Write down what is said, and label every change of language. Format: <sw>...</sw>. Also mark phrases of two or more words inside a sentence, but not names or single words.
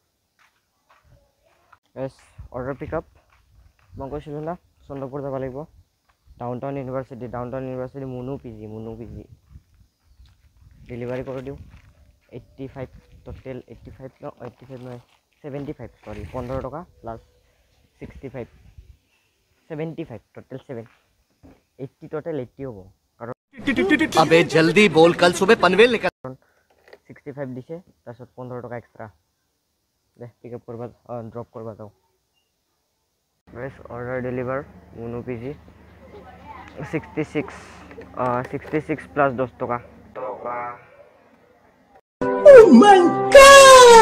<en>order pick up</en> <as>মই কৈছিলোঁ না চন্দ্ৰপুৰ যাব লাগিব ডাউনটাউন ইউনিভাৰ্চিটি মুনু পিজি ডেলিভাৰী কৰি দিওঁ 85 টোটেল 85 নহয় 75 সৰি 15 টকা প্লাছ 65 75 টোটেল 7 80 টোটেল 80 হ'ব কাৰণ</as> <hi>अबे जल्दी बोल कल सुबह पनवेल निकल</hi> <as>65 দিছে তাৰপিছত 15 টকা এক্সট্ৰা দে</as> <en>pick up</en> <as>কৰিব ড্ৰপ কৰিব যাওঁ</as> <en>guys order deliver</en> <as>মুনু পিজি 66 প্লাছ 10 টকা</as> <en>Oh my God!</en>